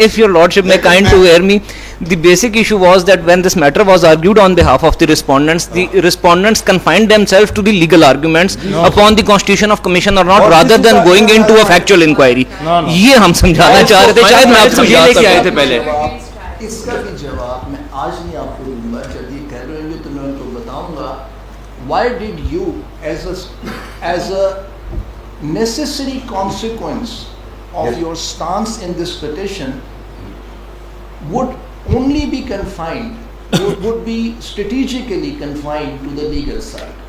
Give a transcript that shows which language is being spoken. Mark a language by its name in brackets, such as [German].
[English] If your lordship may kind to hear me, the basic issue was that when this matter was argued on behalf of the respondents confined themselves to the legal arguments upon the constitution of commission or not, rather than going into a factual inquiry. [Urdu] یہ ہم سمجھانا چاہ رہے تھے, شاید میں آپ سمجھا سکتا پہلے. اس کا بھی جواب میں آج نہیں آپ کو دوں گا, جب یہ کہہ رہے ہیں تو میں ان کو بتاؤں گا. [English] Why did you as a necessary consequence of your stance in this petition would only be confined, would be strategically confined to the legal side?